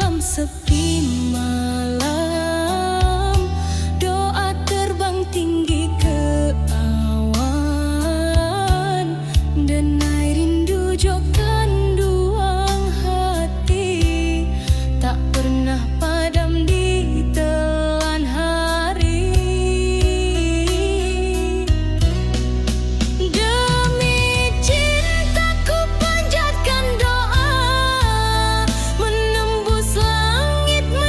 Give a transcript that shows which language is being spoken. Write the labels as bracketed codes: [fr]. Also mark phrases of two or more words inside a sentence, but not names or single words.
[id] sepi malam, doa terbang tinggi ke awan, [min] denai rindu jo kanduang hati, [id] tak pernah padam di telan hari. Demi cintaku panjatkan doa, menembus langit